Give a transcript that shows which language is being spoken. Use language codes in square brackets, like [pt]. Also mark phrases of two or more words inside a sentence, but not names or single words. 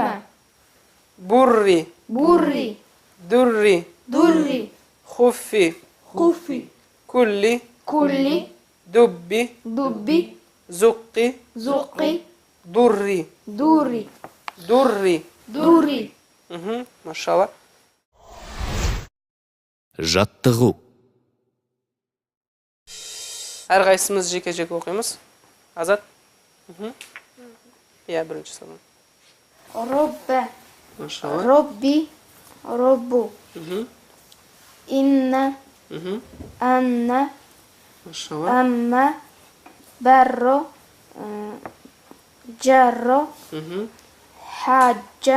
[ar] бурри, بر дурри, در хуффи, خف кулли, كل дубби, دب зуққи, زق дурри, دور дурри. دور [kk] Машалла. Жаттығу. Әрқайсымыз жеке-жеке оқимыз. Азат. Иә, бірінші сабақ. [ar] رب [kk] Машалла. [ar] ربي رب إن أن [kk] Машалла. [ar] أم بر جر حج